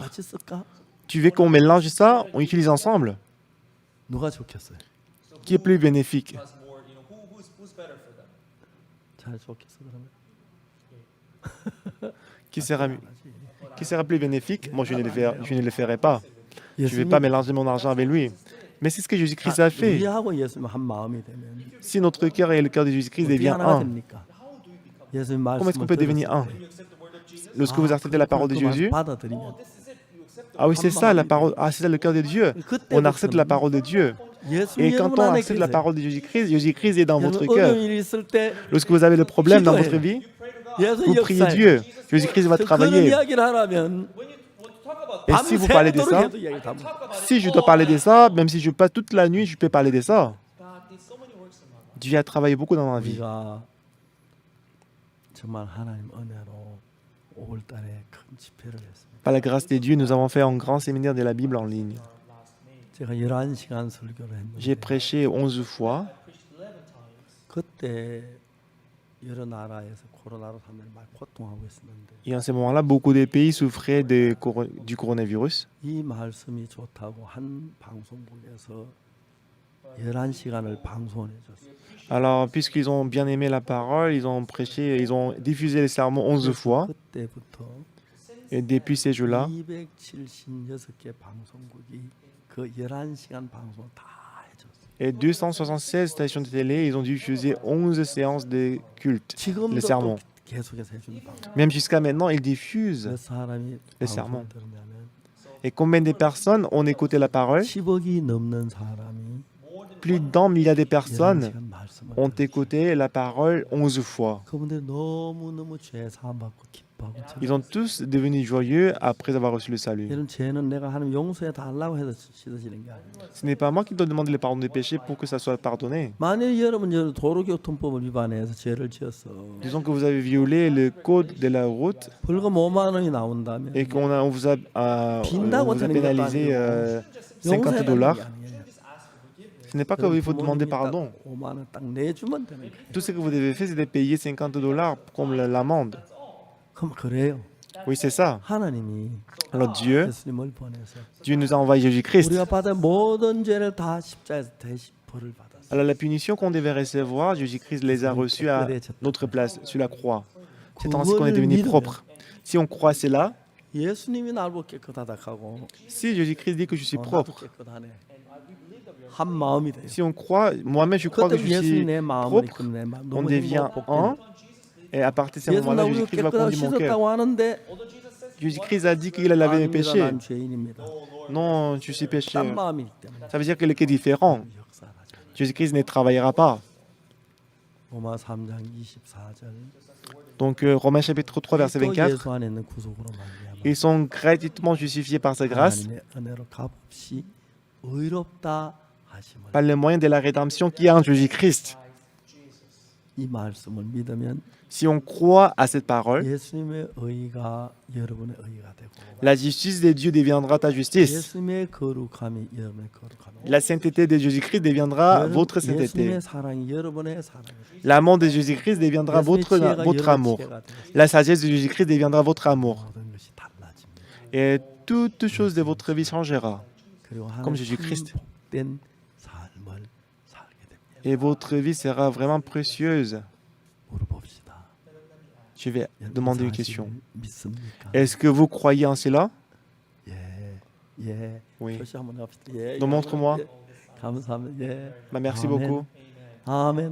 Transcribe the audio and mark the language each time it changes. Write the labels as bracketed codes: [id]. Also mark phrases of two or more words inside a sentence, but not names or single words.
[ko] 같이 쓸까? [fr] Tu veux qu'on mélange ça? On utilise ensemble? [ko] 누가 좋겠어요? [fr] Qui est plus bénéfique? [ko] 잘 좋겠어 그러면. [fr] Qui sera plus bénéfique? Moi, je ne le ferai pas. Je ne vais pas mélanger mon argent avec lui. Mais c'est ce que Jésus-Christ a fait. [ko] 우리하고 예수님 한 마음이 되면 [fr] Si notre cœur et le cœur de Jésus-Christ [ko] 어떻게 [fr] deviennent [ko] 하나가 [fr] un, [ko] 됩니까? 예수님 [fr] comment est-ce qu'on [ko] 말씀을 [fr] peut devenir un? Lorsque vous acceptez la parole de Jésus, [ko] 받아들이면 [fr] ah oui, c'est ça la parole, ah c'est ça le cœur de Dieu. On accepte la parole de Dieu. Et quand on accepte la parole de Jésus-Christ, Jésus-Christ est dans votre cœur. [ko] 일이 있을 때 [fr] Lorsque vous avez le problème dans votre vie, vous priez Dieu. Jésus-Christ va [ko] 그런 [fr] travailler. [ko] 이야기를 하라면 [fr] Et si vous parlez de ça, [ko] 밤새도록 해도 이야기 다 못. [fr] si je dois parler de ça, même si je passe toute la nuit, je peux parler de ça. Dieu a travaillé beaucoup dans ma vie. [ko] 우리가 정말 하나님 은혜로 5월달에 큰 집회를 했습니다. [fr] Par la grâce de Dieu, nous avons fait un grand séminaire de la Bible en ligne. [ko] 제가 11시간 설교를 [fr] J'ai [ko] 했는데 [fr] prêché 11 fois. [ko] 그때 여러 나라에서 코로나로 사람들이 많이 고통하고 있었는데 [fr] Et en ce moment-là, beaucoup de pays souffraient du coronavirus. [ko] 이 말씀이 좋다고 한 방송국에서 11시간을 방송해 줬어요. [fr] Alors, puisqu'ils ont bien aimé la parole, ils ont prêché, ils ont diffusé les sermons 11 fois. [ko] 그때부터 [fr] Et depuis ces jours-là, [ko] 276개 방송국이 그 11시간 방송을 다 해줬어요. [fr] et 276 stations de télé, ils ont diffusé 11 séances de culte, les [ko] 지금도 [fr] sermons. [ko] 또 계속해서 해주는 방송. [fr] Même jusqu'à maintenant, ils diffusent. [ko] 몇 사람이 [fr] les sermons. [ko] 방송 들으면은 [fr] Et combien de personnes ont écouté la parole? [ko] 10억이 넘는 사람이 [fr] Plus d'un milliard de personnes [ko] 11시간 말씀을 [fr] ont [ko] 들었어요. [fr] écouté la parole 11 fois. [ko] 그분들 너무너무 죄 사함 받고 기뻐하고 [fr] Ils ont tous devenu joyeux après avoir reçu le salut. [ko] 이런 죄는 내가 하나님 용서해 달라고 해서 씻어지는 게 아니에요. [fr] Ce n'est pas moi qui dois demander le pardon des péchés pour que ça soit pardonné. [ko] 만일 여러분 도로교통법을 위반해서 죄를 지었어. [fr] Disons que vous avez violé le code de la route [ko] 벌금 5만 원이 나온다면 [fr] et on vous a [ko] 빈다고 되는 것도 [fr] pénalisé [ko] 아니고 [fr] 50 $. [ko] 용서해달라는 게 아니에요. [fr] Ce n'est pas qu'il faut demander pardon. [ko] 5만 원 딱 내주면 되는 거예요. [fr] Tout ce que vous devez faire, c'est de payer 50 $ comme l'amende. [ko] 그럼 그래요. [fr] Oui, c'est ça. [ko] 하나님이 [fr] Alors Dieu, [ko] 예수님을 보내서 [fr] Dieu nous a envoyé Jésus-Christ. [ko] 우리가 받은 모든 죄를 다 십자에서 대신 벌을 받았어요. [fr] Alors la punition qu'on devait recevoir, Jésus-Christ les a reçus à notre place, sur la croix. C'est ainsi qu'on est devenu propre. Si on croit cela, [ko] 예수님이 날 보고 깨끗하다 하고 [fr] si Jésus-Christ dit que je suis [ko] 나도 [fr] propre, [ko] 깨끗하네. 한 마음이 돼요. [fr] si on croit, moi-même je crois que [ko] 그때 [fr] je suis [ko] 예수님 내 마음을 [fr] propre, [ko] 이끌어 내 마음 [fr] on [ko] 너무 [fr] devient [ko] 행복해. [fr] un, et à partir de ce [ko] 예수님 나 [fr] moment-là, [ko] 우리 [fr] Jésus-Christ va [ko] 깨끗하고 [fr] conduire mon cœur. [ko] 씻었다고 하는데 [fr] Jésus-Christ a dit qu'il a lavé mes [ko] 아닙니다. [fr] péchés. [ko] 난 죄인입니다. [fr] Non, je suis [ko] 딴 [fr] pécheur. [ko] 마음이기 때문에 [fr] Ça veut dire que le cas est différent. [ko] 역사하죠. [fr] Jésus-Christ ne travaillera pas. [ko] 로마 3장 24절. [fr] Donc Romains chapitre 3 verset 24, [ko] 예수 안에 있는 구속으로 말미암아 [fr] ils sont gratuitement justifiés par sa grâce, [ko] 하나님의 은혜로 값없이 의롭다 하심을. [fr] par le moyen de la rédemption qui est en Jésus-Christ. [ko] 이 말씀을 믿으면 [fr] Si on croit à cette parole, [ko] 예수님의 의가 여러분의 의가 되고 [fr] la justice de Dieu deviendra ta justice. [ko] 예수님의 거룩함이 여러분의 거룩함이 [fr] La sainteté de Jésus-Christ deviendra votre sainteté. [ko] 예수님의 사랑이 여러분의 사랑이 [fr] L'amour de Jésus-Christ deviendra votre amour. La sagesse de Jésus-Christ deviendra votre amour. [ko] 모든 것이 달라집니다. [fr] Et toute chose de votre vie changera. [ko] 그리고 [fr] Comme [ko] 하나님 [fr] Jésus-Christ. [ko] 복된 삶을 살게 됩니다. [fr] Et votre vie sera vraiment précieuse. [ko] 물어봅시다. [fr] Je vais demander une question. [ko] 믿습니까? [fr] Est-ce que vous croyez en cela? [ko] 예, 예. [fr] Oui. [ko] 표시 한번 합시다. 예, [fr] Donc montre-moi. [ko] 예. 감사합니다. 예. [fr] Bah, merci [ko] 아멘. [fr] beaucoup. [ko] 아멘.